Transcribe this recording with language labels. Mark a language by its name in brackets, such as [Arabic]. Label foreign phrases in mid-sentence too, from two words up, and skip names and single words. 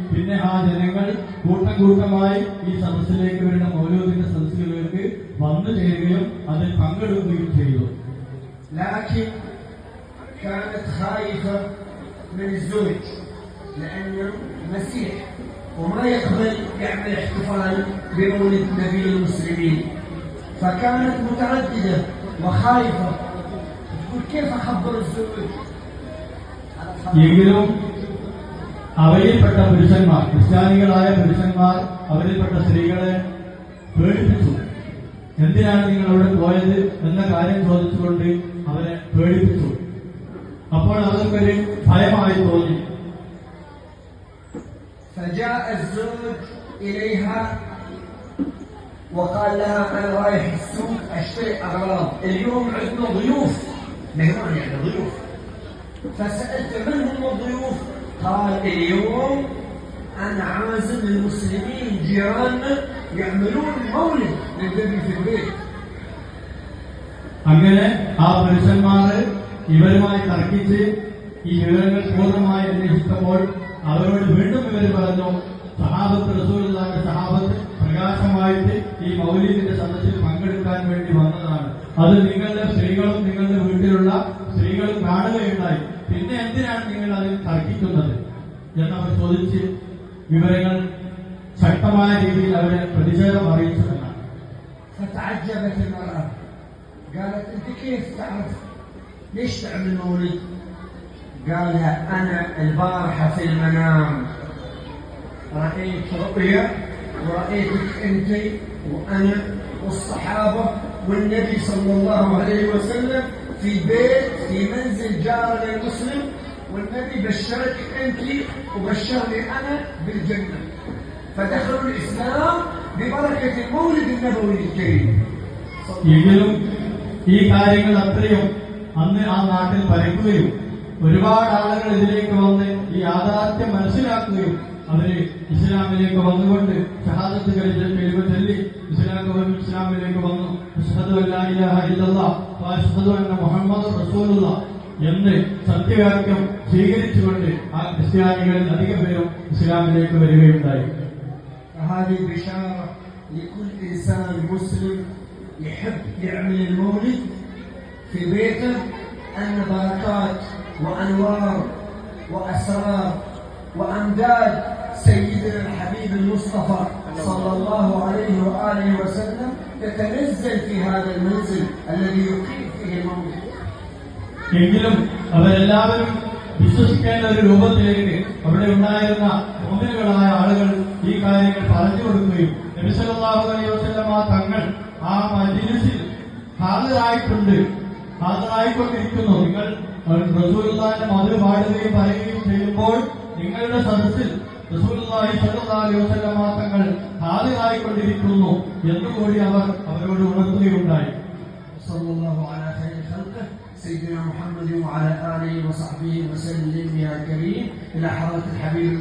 [Malayalam] പിന്നെ ആ ജനങ്ങൾ കൂട്ടം കൂട്ടമായി ഈ സദസ്സിലേക്ക് വരുന്ന മൗലൂദിന്റെ സദസ്സുകളിലേക്ക് വന്നു ചേരുകയും അതിൽ പങ്കെടുക്കുകയും ചെയ്തു. [Arabic] لكن كانت خائفة من الزوج لأنه مسيح وما يقبل يعمل احتفال بمولد نبي المسلمين، فكانت مترددة وخائفة تقول كيف أخبر الزوج. [Malayalam] എങ്കിലും അവരിൽപ്പെട്ട പുരുഷന്മാർ, ക്രിസ്ത്യാനികളായ പുരുഷന്മാർ അവരിൽപ്പെട്ട സ്ത്രീകളെ പേടിപ്പിച്ചു. എന്തിനാണ് നിങ്ങൾ അവിടെ പോയത് എന്ന കാര്യം ചോദിച്ചുകൊണ്ട് അവരെ പേടിപ്പിച്ചു. അപ്പോൾ അവർക്കൊരു ഭയമായി തോന്നി. [Arabic] فجاء الزوج إليها وقال لها أنا رايح السوق أشتري أغراض، اليوم عندنا ضيوف، مهمان يعني ضيوف. فسألت من هم الضيوف؟ قال اليوم أنا عازم المسلمين جيراننا يعملون مولد للنبي في البيت. [Malayalam] അങ്ങനെ ആ പുരുഷന്മാര് ഇവരുമായി തർക്കിച്ച് ഈ വിവരങ്ങൾ പൂർണ്ണമായി അന്വേഷിച്ചപ്പോൾ അവരോട് വീണ്ടും ഇവർ പറഞ്ഞു, സഹാബത്ത് റസൂലുള്ളാഹിന്റെ സഹാബത്ത് പ്രകാശമായിട്ട് ഈ മൗലിദിന്റെ സദസ്സിൽ പങ്കെടുക്കാൻ വേണ്ടി വന്നതാണ്. അത് നിങ്ങളുടെ സ്ത്രീകളും നിങ്ങളുടെ വീട്ടിലുള്ള സ്ത്രീകളും കാണുകയുണ്ടായി. പിന്നെ എന്തിനാണ് നിങ്ങൾ അതിൽ തർക്കിക്കുന്നത് എന്നവർ ചോദിച്ച് വിവരങ്ങൾ ശക്തമായ രീതിയിൽ അവരെ പ്രതിഷേധം അറിയിച്ചു എന്നാണ്. [Arabic] فتعجبت المرأة قالت انت كيف تعرف ليش تعمل مولد؟ قالها انا البارحة في المنام رأيت رؤيا ورأيتك انت وانا والصحابة والنبي صلى الله عليه وسلم في بيت في منزل جارنا المسلم، والنبي بشرك انت وبشرني انا بالجنة، فدخلوا الاسلام ببركة المولد النبوي الكريم. [Malayalam] എങ്കിലും ഈ കാര്യങ്ങൾ അത്രയും അന്ന് ആ നാട്ടിൽ പരക്കുകയും ഒരുപാട് ആളുകൾ ഇതിലേക്ക് വന്ന് ഈ യാഥാർത്ഥ്യം മനസ്സിലാക്കുകയും അവര് ഇസ്ലാമിലേക്ക് വന്നുകൊണ്ട് ഷഹാദത്ത് കലിമ ചൊല്ലി ഇസ്ലാമിലേക്ക് വന്നു. [Arabic] أشهد أن لا إله إلا الله وأشهد أن محمدا رسول الله [Malayalam] എന്ന് സത്യവാക്യം സ്വീകരിച്ചുകൊണ്ട് ആ ക്രിസ്ത്യാനികളിൽ അധിക പേരും ഇസ്ലാമിലേക്ക് വരികയുണ്ടായി. [Arabic] هذه بشارة لكل إنسان مسلم يحب يعمل المولد في بيته أن بركات وأنوار وأسرار وأمداد سيدنا الحبيب المصطفى صلى الله عليه وآله وسلم تتنزل في هذا المنزل الذي يقيم فيه المولد. [Malayalam] എങ്കിലും അവരെല്ലാവരും വിശ്വസിക്കേണ്ട ഒരു രൂപത്തിലേക്ക് അവിടെ ഉണ്ടായിരുന്ന മുഅ്മിനുകളായ ആളുകൾ ഈ കാര്യങ്ങൾ പറഞ്ഞു കൊടുക്കുകയും നബി [Arabic] صلى الله عليه وسلم [Malayalam] തങ്ങൾ ആ മജ്‌ലിസിൽ ഹാജരായിക്കൊണ്ടിരിക്കുന്നു. നിങ്ങൾ റസൂലുള്ളാഹിന്റെ മധു പാടുകയും പറയുകയും ചെയ്യുമ്പോൾ നിങ്ങളുടെ സദസ്സിൽ റസൂലുള്ളാഹി [Arabic] صلى الله عليه وسلم [Malayalam] തങ്ങൾ ഹാജരായിക്കൊണ്ടിരിക്കുന്നു എന്നുകൂടി അവർ അവരോട് ഉണർത്തുകയുണ്ടായി. [Arabic] صلى الله على خير خلقه سيدنا محمد وعلى آله وصحبه وسلم يا كريم إلى حضرة الحبيب